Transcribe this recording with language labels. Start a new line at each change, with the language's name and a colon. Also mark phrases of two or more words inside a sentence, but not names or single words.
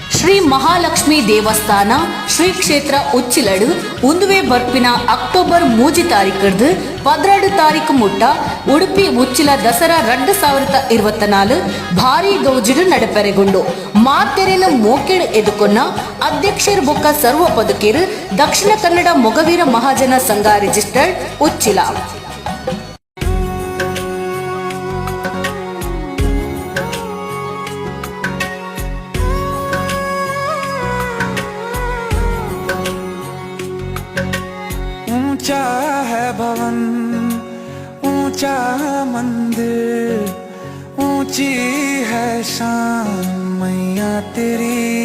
Tulu: ಶ್ರೀ ಮಹಾಲಕ್ಷ್ಮಿ ದೇವಸ್ಥಾನ ಶ್ರೀ ಕ್ಷೇತ್ರ ಉಚ್ಚಿಲಡು ಉಂದುವೆ ಬರ್ಪಿನ ಅಕ್ಟೋಬರ್ 3 ತಾರೀಕರ್ದು 12 ತಾರೀಕು ಮುಟ್ಟ ಉಡುಪಿ ಉಚ್ಚಿಲ ದಸರಾ 2024 ಭಾರಿ ಗೌಜಿಡು ನಡೆಪೆರೆಗೊಂಡು ಮಾತೆರೆನ ಮೋಕೆಡ್ ಎದುಕೊನ್ನ ಅಧ್ಯಕ್ಷರು ಬೊಕ್ಕ ಸರ್ವ ಪದುಕೇರು ದಕ್ಷಿಣ ಕನ್ನಡ ಮೊಗವೀರ ಮಹಾಜನ ಸಂಘ ರಿಜಿಸ್ಟರ್ಡ್ ಉಚ್ಚಿಲ
Hindi: ऊंचा है भवन ऊंचा मंदिर ऊंची है शान मैया तेरी